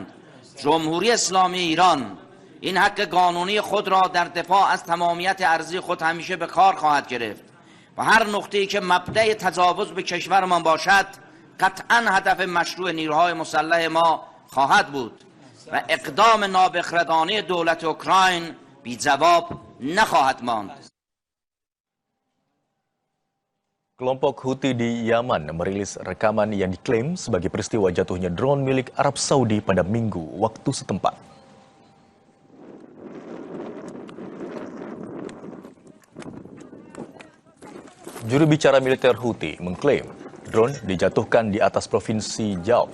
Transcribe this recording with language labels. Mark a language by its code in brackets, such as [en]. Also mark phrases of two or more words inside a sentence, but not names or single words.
[fa] جمهوری اسلامی ایران این حق قانونی خود را در دفاع از تمامیت ارضی خود همیشه به کار خواهد گرفت و هر نقطه‌ای که مبدأ تجاوز به کشورمان باشد قطعاً هدف مشروع نیروهای مسلح ما خواهد بود و اقدام نابخردانه دولت اوکراین بی جواب نخواهد ماند. [id] Kelompok Houthi di Yaman merilis rekaman yang diklaim sebagai peristiwa jatuhnya drone milik Arab Saudi pada Minggu waktu setempat. Juru bicara militer Houthi mengklaim drone dijatuhkan di atas provinsi Jauf.